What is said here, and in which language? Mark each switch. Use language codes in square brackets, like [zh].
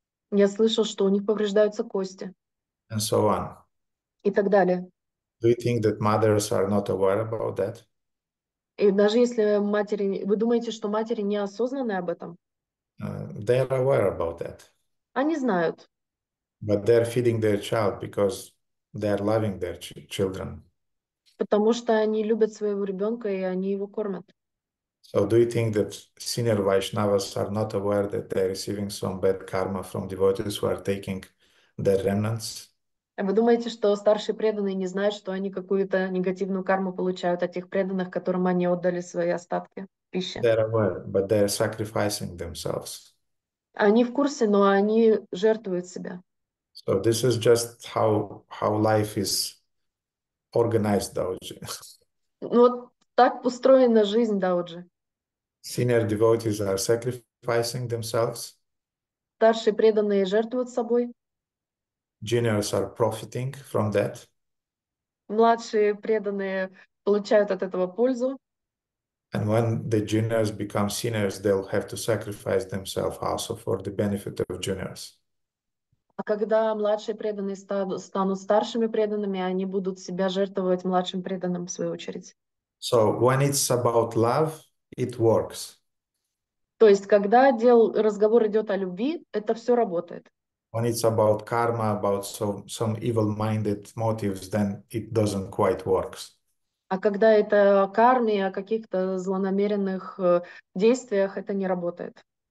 [ru] Я слышал, что у них повреждаются кости [en] and so on. [ru] и так далее. [en] Do you think that mothers are not aware about that? [ru] И даже если матери... Вы думаете, что матери не осознаны об этом? [en] They are aware about that. [ru] Они знают. [en] But they're feeding their child because they are loving their children. [ru] Потому что они любят своего ребенка, и они его кормят. [en] So do you think that senior Vaishnavas are not aware that they're receiving some bad karma from devotees who are taking their remnants? [ru] А вы думаете, что старшие преданные не знают, что они какую-то негативную карму получают от тех преданных, которым они отдали свои остатки пищи? [en] They're aware, but they're sacrificing themselves. [ru] Они в курсе, но они жертвуют себя. [en] So this is just how life is organized, Dauji. [ru] Вот так устроена жизнь Дауджи. [en] Senior devotees are sacrificing themselves. [ru] Старшие преданные жертвуют собой. [en] Juniors are profiting from that. [ru] Младшие преданные получают от этого пользу. [en] And when the juniors become seniors, they'll have to sacrifice themselves also for the benefit of juniors. [ru] А когда младшие преданные станут старшими преданными, они будут себя жертвовать младшим преданным в свою очередь. [en] So when it's about love, it works. [ru] То есть, когда разговор идет о любви, это все работает. [en] When it's about karma, about some evil-minded motives, then it doesn't quite work. [ru] А когда это о карме, о каких-то злонамеренных действиях, это не работает.